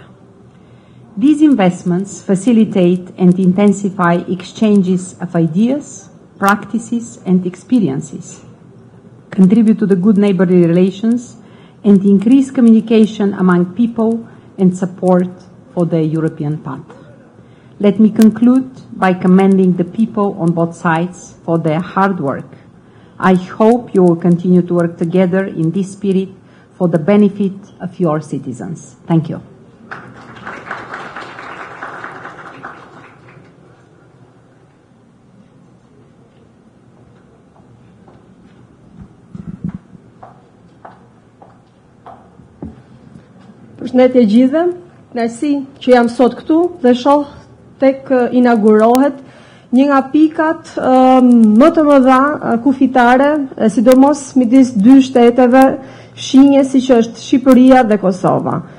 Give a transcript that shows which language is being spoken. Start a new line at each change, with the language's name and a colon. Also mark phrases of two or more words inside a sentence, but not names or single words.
English: These investments facilitate and intensify exchanges of ideas, practices, and experiences, contribute to the good neighborly relations, and increase communication among people and support for the European path. Let me conclude by commending the people on both sides for their hard work. I hope you will continue to work together in this spirit for the benefit of your citizens. Thank you.
Albanian: Përshëndetje gjithëve, kënaqësi që jam sot këtu dhe shoh tek inaugurohet një nga pikat më të mëdha kufitare, sidomos midis 2 shteteve shinje siç është Shqipëria dhe Kosova.